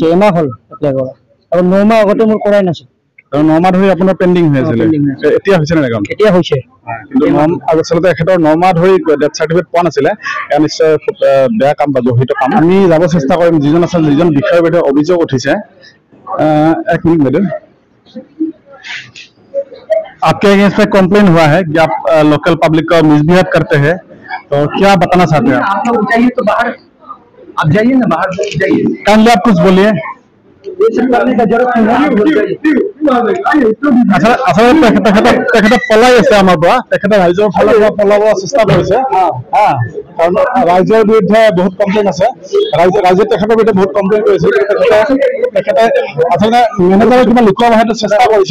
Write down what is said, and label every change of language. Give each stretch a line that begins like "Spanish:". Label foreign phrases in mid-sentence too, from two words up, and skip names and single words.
Assamese: এমাহ হ'ল এপ্লাই কৰা, আৰু 9 মাহ আগতে মোৰ কৰাই নাছিল। 9 মাহ ধৰি আপোনাৰ পেণ্ডিং হৈ আছিলে, এতিয়া হৈছে নে নাই? এতিয়া হৈছে। কিন্তু আচলতে এখেতৰ 9 মাহ ধৰি
English: death certificate
Assamese: পোৱা নাছিলে, এয়া নিশ্চয় খুব বেয়া কাম বা জড়িত কাম। আমি যাব চেষ্টা কৰিম যিজন আছে, যিজন বিষয়ৰ বিৰুদ্ধে অভিযোগ উঠিছে।
Hindi: एक मिनट मैडम, आपके अगेंस्ट में कंप्लेन हुआ है कि आप
English: local public
Hindi: का मिसबिहेव करते हैं, तो क्या बताना चाहते हैं? आप लोग जाइए तो बाहर, आप जाइए ना, बाहर जाइए, काइंडली आप कुछ बोलिए। ये सब करने का जरूरत नहीं।
Assamese: তেখেতে পলাই আছে আমাৰ পৰা, তেখেতে ৰাইজৰ ফালৰ পৰা পলাব চেষ্টা কৰিছে। কাৰণ ৰাইজৰ বিৰুদ্ধে বহুত কমপ্লেইন আছে, ৰাইজে তেখেতৰ বিৰুদ্ধে বহুত কমপ্লেইন কৰিছে। তেখেতে আচলতে মেনেজাৰে কিবা লুকুৱাব সেইটো চেষ্টা কৰিছে।